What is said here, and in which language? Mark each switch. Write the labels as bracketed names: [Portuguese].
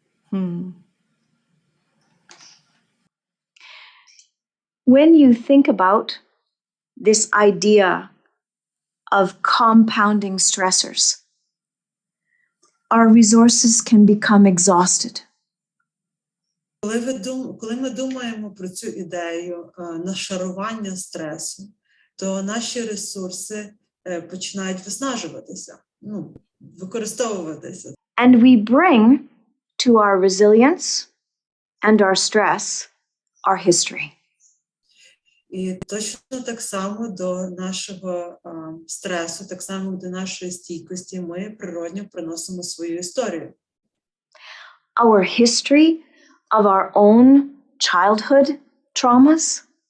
[English] When you think about this idea of compounding stressors, our resources can become exhausted. [Ukrainian] Коли ми думаємо про цю ідею нашарування стресу, то наші ресурси починають виснажуватися, використовуватися. [English] And we bring to our resilience and our stress our history. [Ukrainian] І точно так само до нашого стресу, так само до нашої стійкості ми природньо приносимо свою історію. [English] Our history of our own childhood traumas.